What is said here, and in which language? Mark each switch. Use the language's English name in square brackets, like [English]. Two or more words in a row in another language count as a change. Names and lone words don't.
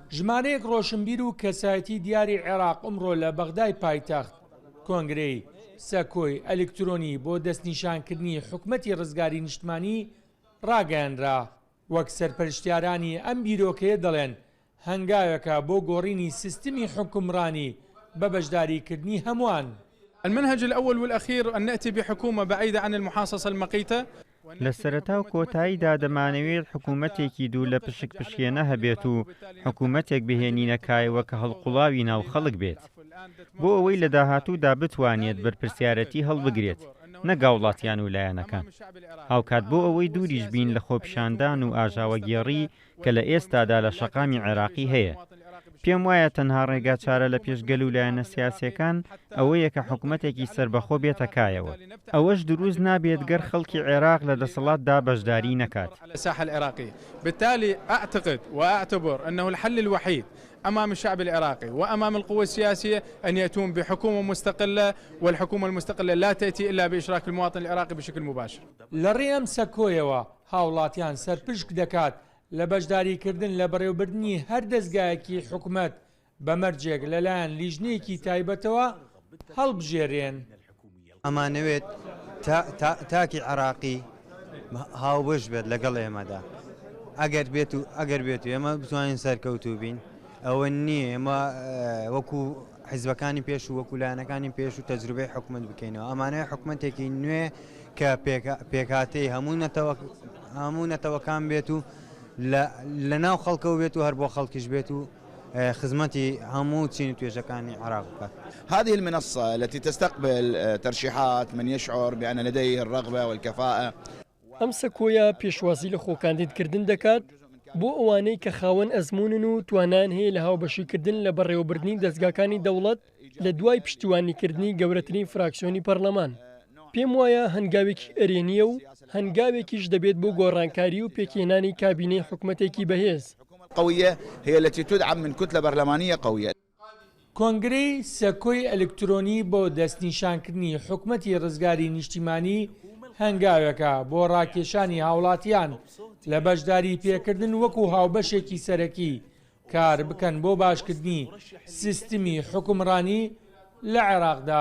[Central Kurdish] ژمارەیەک ڕۆشنبیر و کەسایەتی دیاری عێراق ئەمڕۆ لە بەغدای پایتەخت کۆنگرەی سەکۆی ئەلکترۆنی بۆ دەستنیشانکردنی حکومەتی ڕزگاری نیشتمانی ڕاگەیاندرا. وەک سەرپەرشتیارانی ئەم بیرۆکەیە دەڵێن هەنگاوێکە بۆ گۆڕینی سیستمی حکومڕانی بە بەشداریکردنی هەمووان. [Arabic] المنهج الأول والأخير أن نأتي بحكومة بعيدة عن المحاصصة المقيتة. [Central Kurdish] لە سەرەتا و کۆتاییدا دەمانەوێت حکوومەتێکی دوو لە پشک پشکێنە هەبێت و حکوومەتێک بهێنینەکایەوە کە هەڵقوڵاوی ناو خەڵک بێت بۆ ئەوەی لە داهاتوودا بتوانێت بەرپرسیارەتی هەڵبگرێت نەگا وڵاتیان و لایەنەکان. هاوکات بۆ ئەوەی دووریش بین لە خۆپیشاندان و ئاژاوەگێڕی کە لە ئێستادا لە شەقامی عێراقی هەیە. پێم وایە تەنها ڕێگا چارە لە پێشگەل و لایەنە سیاسیەکان ئەوەیە کە حکوومەتێکی سربەخۆ بێتەکایەوە. ئەوەش دروست نابێت گەر خەڵکی عێراق لە دەسەڵاتدا بەشداری نەکات. [Arabic] الساحة العراقية. بالتالي أعتقد وأعتبر أنه الحل الوحيد أمام الشعب العراقي وأمام القوى السياسية أن يأتون بحكومة مستقلة، والحكومة المستقلة لا تأتي إلا بإشراك المواطن العراقي بشكل مباشر. [Central Kurdish] لەڕێم سەکۆیەوە هاوڵاتیان سەرپشک دەکات لە بەشداریکردن لە بەڕێوەبردننی هەر دەستگایەکی حکوومەت بەمەرجێک لەلایەن لیژنەیەکی تایبەتەوە هەڵبژێرێن. ئەمانەوێت تاکی عراقی هاوبەش بێت لەگەڵ ئێمەدا ئەگەر بێت و ئێمە بتوانین سەرکەوتوو بین. ئەوە نییە ئێمە وەکو حیزبەکانی پێش و وەکو لایەنەکانی پێش و تەجروبەی حکوومەت بکەینەوە. ئەمانەیە حکوومەتێکی نوێ کە پێکهاتەی هەموو نەتەوەکان بێت و لە ناو خەڵکەوە بێت و هەر بۆ خەڵکیش بێت و خزمەتی هەموو چین و توێژەکانی عراق بکات. [Arabic] هذه المنصة التي تستقبل ترشيحات من يشعر بأن لديه الرغبة والكفاءة. [Central Kurdish] ئەم سەکۆیە پێشوازی لە خۆکاندیدکردن دەکات بۆ ئەوانەی کە خاوەن ئەزمونن و توانان هەیە لە هاوبەشیکردن لە بەڕێوەبردنی دەستگاکانی دەوڵەت لە دوای پشتیوانیکردنی گەورەترین فراکسیۆنی پەرلەمان. پێم وایە هەنگاوێکی ئەرێنیە و هەنگاوێکیش دەبێت بۆ گۆڕانکاری و پێکهێنانی کابینەی حکوومەتێکی بەهێز. [Arabic] قوية هي التي تدعم من كتلة برلمانية قوية. [Central Kurdish] کۆنگرەی سەکۆی ئەلکترۆنی بۆ دەستنیشانکردنی حکومەتی ڕزگاری نیشتیمانی هەنگاوێکە بۆ ڕاکێشانی هاوڵاتیان لە بەشداری پێکردن وەکو هاوبەشێکی سەرەکی کار بکەن بۆ باشکردنی سیستمی حکومڕانی لە عێراقدا.